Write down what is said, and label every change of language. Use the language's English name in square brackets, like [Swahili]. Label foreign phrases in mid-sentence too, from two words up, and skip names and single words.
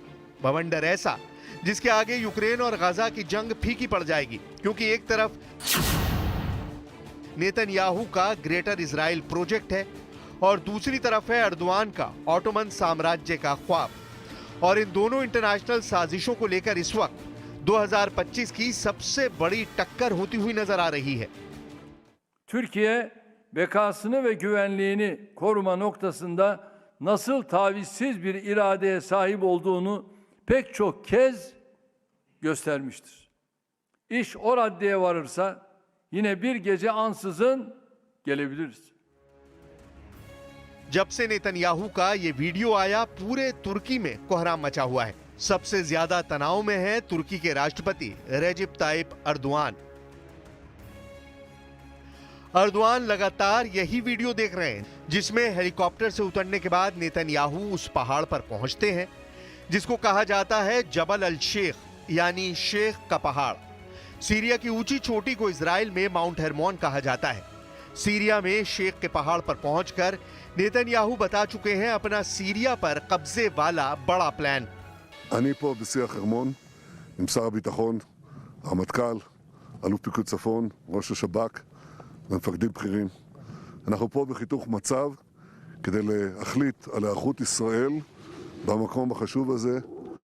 [Hindi] बवंडर ऐसा जिसके आगे यूक्रेन और गाजा की जंग फीकी पड़ जाएगी, क्योंकि एक तरफ नेतन्याहू का ग्रेटर इजराइल प्रोजेक्ट है और दूसरी तरफ है एर्दोआन का ऑटोमन साम्राज्य का ख्वाब। और इन दोनों इंटरनेशनल साजिशों को लेकर इस वक्त 2025 की सबसे बड़ी टक्कर होती हुई नजर आ रही है। [Turkish] Türkiye bekasını ve güvenliğini koruma noktasında nasıl tavizsiz bir iradeye sahip olduğunu pek çok kez göstermiştir. İş o raddeye varırsa yine bir gece ansızın gelebiliriz. [Hindi] जब से नेतन्याहू का ये वीडियो आया, पूरे तुर्की में कोहराम मचा हुआ है। सबसे ज्यादा तनाव में है तुर्की के राष्ट्रपति रेजिप ताइप अर्दोआन। अर्दोआन लगातार यही वीडियो देख रहे हैं जिसमें हेलीकॉप्टर से उतरने के बाद नेतन्याहू उस पहाड़ पर पहुंचते हैं जिसको कहा जाता है जबल अल शेख, यानी शेख का पहाड़। सीरिया की ऊंची चोटी को इजराइल में माउंट हेरमोन कहा जाता है। सीरिया में शेख के पहाड़ पर पहुंचकर नेतन्याहू बता चुके हैं अपना सीरिया पर कब्जे वाला बड़ा प्लान। [Hebrew] אני פה בשיח חרמון עם שר הביטחון, הרמטכ"ל, אלוף פיקוד צפון, ראש השב"כ ומפקדים בכירים. אנחנו פה בחיתוך מצב כדי להחליט על היערכות ישראל במקום החשוב הזה